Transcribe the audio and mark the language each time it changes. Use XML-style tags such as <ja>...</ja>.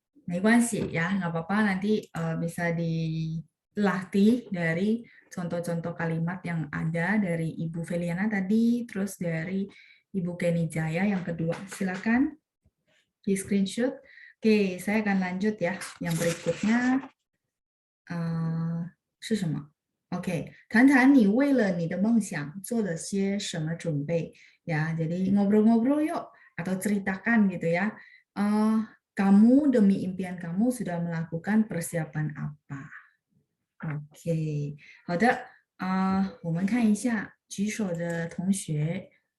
<zh>没关系</zh> <id>ya, nggak apa-apa nanti bisa dilatih dari contoh-contoh kalimat yang ada dari Ibu Feliana tadi, terus dari Ibu Kenny Jaya yang kedua. Silakan di screenshot. Oke, saya akan lanjut ya. Yang berikutnya</id> <zh>是什么？</zh> <id>Oke,</id> <zh>谈谈你为了你的梦想做了些什么准备</zh> <id>ya. Jadi ngobrol-ngobrol yuk atau ceritakan gitu ya. Kamu demi impian kamu sudah melakukan persiapan apa?</id> <zh>Oke, 好的，我们看一下举手的同学。</zh>